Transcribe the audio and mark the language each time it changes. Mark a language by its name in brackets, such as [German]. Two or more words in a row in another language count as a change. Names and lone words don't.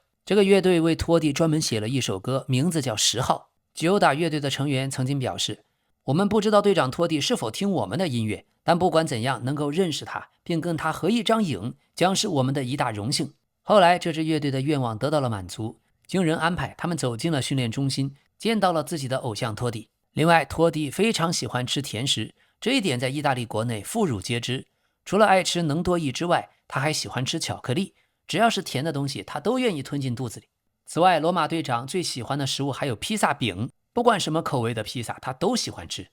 [Chinese] 這個樂隊為托蒂專門寫了一首歌，名字叫10號。Gioda 樂隊的成員曾經表示：“我們不知道隊長托蒂是否聽我們的音樂，但不管怎樣，能夠認識他並跟他合一張影，將是我們的一大榮幸。” 後來這支樂隊的願望得到了滿足，經人安排，他們走進了訓練中心，見到了自己的偶像托蒂。另外，托蒂非常喜歡吃甜食，這一點在意大利國內婦孺皆知。除了愛吃能多益之外，他還喜歡吃巧克力，只要是甜的東西，他都願意吞進肚子裡。此外，羅馬隊長最喜歡的食物還有披薩餅，不管什麼口味的披薩，他都喜歡吃。